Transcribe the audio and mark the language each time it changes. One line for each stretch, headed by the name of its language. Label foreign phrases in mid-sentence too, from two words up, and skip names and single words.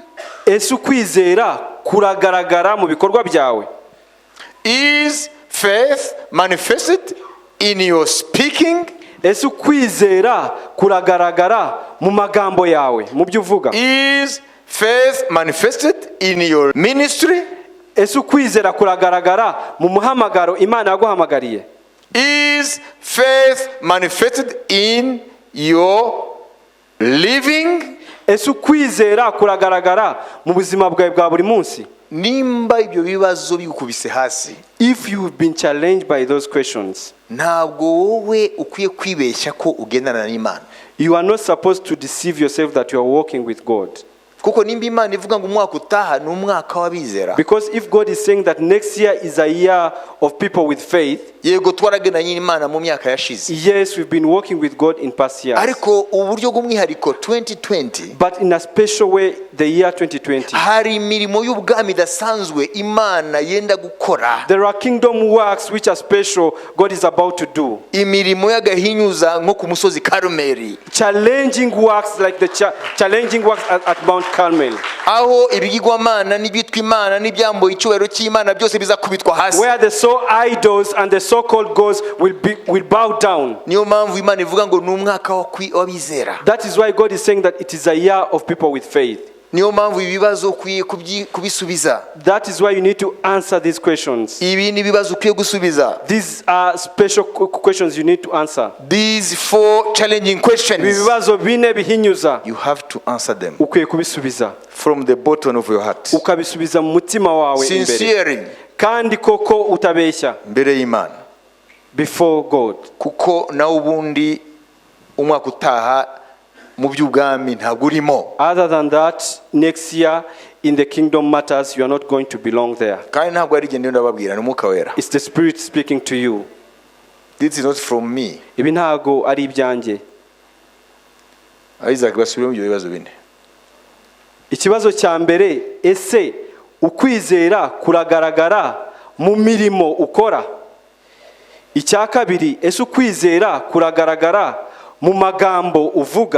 Kinyarwanda: Ese ukwizera kuragaragara mu bikorwa byawe?
English: Is faith manifested in your speaking?
Kinyarwanda: Ese ukwizera kuragaragara mu magambo yawe, mu byo uvuga?
English: Is faith manifested in your ministry?
Kinyarwanda: Ese ukwizera kuragaragara mu muhamagaro Imana yaguhamagariye?
English: Is faith manifested in your living?
Kinyarwanda: Ese ukwizera kuragaragara mu buzima bwawe bwa buri munsi? Nimba ibyo bibazo bigukubise hasi,
English: If you've been challenged by those questions,
Kinyarwanda: ntabwo wowe ukwiye kwibeshya ko ugendana n'Imana.
English: you are not supposed to deceive yourself that you are walking with God.
Kinyarwanda: Kuko nimba Imana ivuga ngo umwaka utaha ni umwaka w'abizera.
English: Because if God is saying that next year is a year of people with faith,
Kinyarwanda: Yego twaragendanye n'Imana mu myaka yashize.
English: yes, we've been working with God in past years.
Kinyarwanda: Ariko uburyo bw'umwihariko 2020
English: But in a special way, the year 2020,
Kinyarwanda: hari imirimo y'ubwami idasanzwe Imana yenda gukora.
English: there are kingdom works which are special God is about to do.
Kinyarwanda: Imirimo y'agahinyuza nko ku musozi Karumeli.
English: Challenging works like the challenging works at Mount Carmel,
Kinyarwanda: Aho ibigirwamana n'ibyitwa Imana n'ibyambo icyubahiro cy'Imana byose bizakubitwa hasi.
English: where the idols and the so-called gods will bow down.
Kinyarwanda: Niyo mpamvu Imana ivuga ngo ni umwaka w'abizera.
English: That is why God is saying that it is a year of people with faith.
Kinyarwanda: Niyo mpamvu ibibazo ukwiye kubisubiza.
English: That is why you need to answer these questions.
Kinyarwanda: Ibi ni ibibazo ukwiye gusubiza.
English: These are special questions you need to answer. These 4 challenging questions,
Kinyarwanda: Ibibazo bine bihinyuza
English: you have to answer them
Kinyarwanda: ukwiye kubisubiza,
English: from the bottom of your heart,
Kinyarwanda: ukabisubiza mu mutima wawe imbere,
English: sincerely,
Kinyarwanda: kandi koko utabeshya mbere y'Imana.
English: before God.
Kinyarwanda: Kuko nawe ubundi umwaka utaha mu by'ubwami ntabwo urimo.
English: Other than that, next year in the kingdom matters, you are not going to belong there.
Kinyarwanda: Kandi ntabwo ari igende ndababwira ni Umwuka Wera.
English: It's the Spirit speaking to you. This is not from me.
Kinyarwanda: Ibi ntago ari ibyanjye. Isaac basubiremo ibyo bibazo bine. Ikibazo cya mbere, ese ukwizera kuragaragara mu mirimo ukora? Icya kabiri, ese ukwizera kuragaragara mu magambo uvuga?